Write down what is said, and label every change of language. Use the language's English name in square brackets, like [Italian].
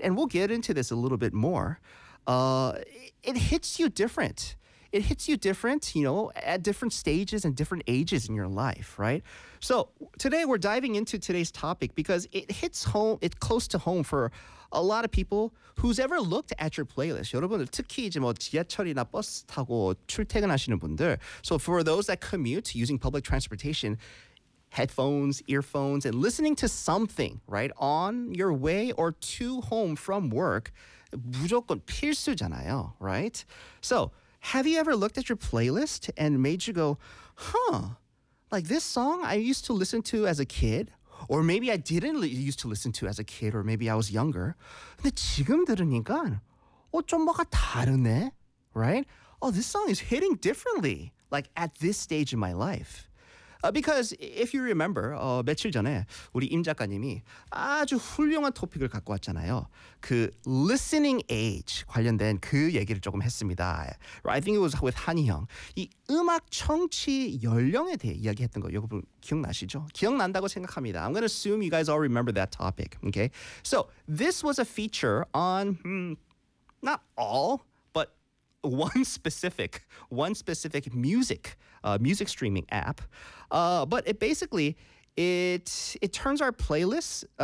[English] And we'll get into this a little bit more. It hits you different. It hits you different, you know, at different stages and different ages in your life, right? So today we're diving into today's topic because it hits home, it's close to home for a lot of people who's ever looked at your playlist. [Korean] 여러분, 특히 이제 뭐 지하철이나 버스 타고 출퇴근하시는 분들. [English] So for those that commute using public transportation, headphones, earphones, and listening to something, right, on your way or to home from work, [Korean] 무조건 필수잖아요, [English] right? So, have you ever looked at your playlist and made you go, huh, like this song I used to listen to as a kid, or maybe I didn't used to listen to as a kid, or maybe I was younger, [Korean] 근데 지금 들으니까, 좀 뭐가 다르네, [English] right? Oh, this song is hitting differently, like at this stage in my life. Because if you remember, [Korean] 며칠 전에 우리 임 작가님이 아주 훌륭한 토픽을 갖고 왔잖아요. 그 listening age 관련된 그 얘기를 조금 했습니다. [English] I think it was with 한이 형. [Korean] 이 음악 청취 연령에 대해 이야기했던 거 여러분 기억나시죠? 기억난다고 생각합니다. [English] I'm going to assume you guys all remember that topic. Okay. So this was a feature on not all, but one specific music. Music streaming app, but it basically it turns our playlists.